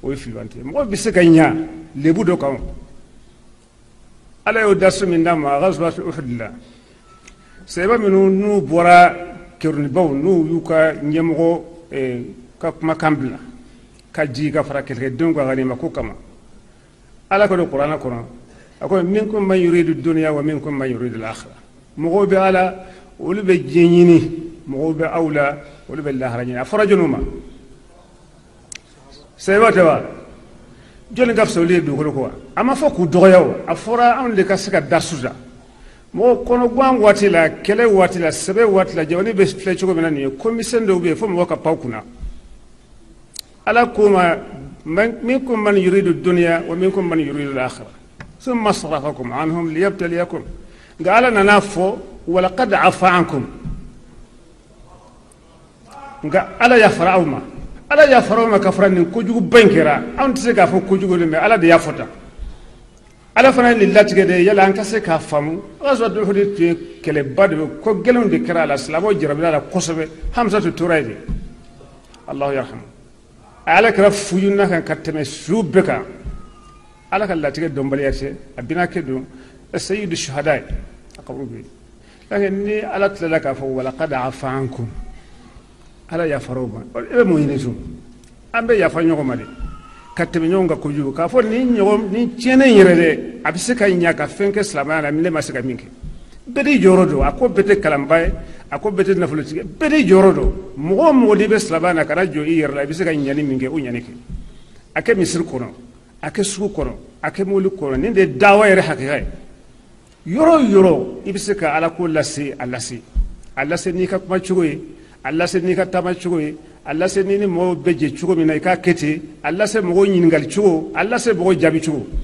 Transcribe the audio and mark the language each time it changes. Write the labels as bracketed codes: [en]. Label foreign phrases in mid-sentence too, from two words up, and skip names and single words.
[bm] ye filibante ye mɔgɔ bɛ se ka ɲa lebu dɔ kan ala y'o daso min d'a ma ghazwat uhud la sɛbɛ minnu n'u bɔra kɛrunibaw n'u y'u ka ɲɛmɔgɔ ka kumakan bila ka jigi ka fara kɛlɛkɛdenw ka ganima ko kama ala ko don kuranɛ kɔnɔ a ko [ar] منكم من يريد الدنيا ومنكم من يريد الآخرة [bm] mɔgɔw bɛ ala olu bɛ diɲɛ ɲini mɔgɔw bɛ aw la olu bɛ lahara ɲini a fɔra jɔnniw ma sɛbɛ tɛ wa jɔnni ka fisa olu ye dugukolo ko wa a ma fɔ k'u dɔgɔya o a fɔra anw de ka se ka da susa mɔgɔ kɔnɔguwan waati la kɛlɛ waati la sɛbɛ waati la jamana bɛ filɛ cogo min na nin ye komisɛn dɔw bɛ yen fo mɔgɔ ka pan kunna ala ko ma [ar] منكم من يريد الدنيا ومنكم من يريد الآخرة ثم صرفكم عنهم ليبتليكم [bm] nka ala nana fɔ [ar] ولقد عفا عنكم [bm] nka ala yafara aw ma ala yafara aw ma ka fara nin kojugu ba in kɛra anw tɛ se k'a fɔ kojugu de mɛ ala de y'a fɔ tan ala fana ye nin latigɛ de yala an ka se k'a faamu ghazwat uhud tun ye kɛlɛba de ko gɛlɛnw de kɛra a la silamɛw jarabila a la kosɛbɛ hamsatu tora yen de [ar] الله يرحم [bm] a ala kɛra fuyunna kan ka tɛmɛ su bɛɛ kan ala ka latigɛ dɔnbaliya tɛ a bina kɛ don [ar] سيد الشهداء [bm] ye a kaburu bɛ yen lakin ni ala tilala k'a fɔ [ar] ولقد عفا عنكم [bm] ala yafara o ma e bɛ mun ɲini tun an bɛ yafa ɲɔgɔn ma de ka tɛmɛ ɲɔgɔn kan kojugu k'a fɔ ni tiɲɛnen yɛrɛ dɛ a bɛ se ka ɲa ka fɛn kɛ silamɛya la ne ma se ka min kɛ bɛɛ n'i jɔyɔrɔ don a ko bɛɛ tɛ kalanba ye a ko bɛɛ tɛ nafolotigi bɛɛ n'i jɔyɔrɔ don mɔgɔ o mɔgɔ n'i bɛ silamɛya la kana jɔ i yɛrɛ la i bɛ se ka ɲani min kɛ o ɲani kɛ a kɛ misiri kɔnɔ a kɛ sugu kɔnɔ a kɛ mobili kɔnɔ nin de ye dawa yɛrɛ hakɛya ye yɔrɔ o yɔrɔ i bɛ se ka ala ko lase a lase n'i ka kuma cogo ye a lase n'i ka taama cogo ye a lase ni mɔgɔw bɛ jɛ cogo min na i k'a kɛ ten a lase mɔgɔw ɲininkali cogo a lase mɔgɔw jaabi cogo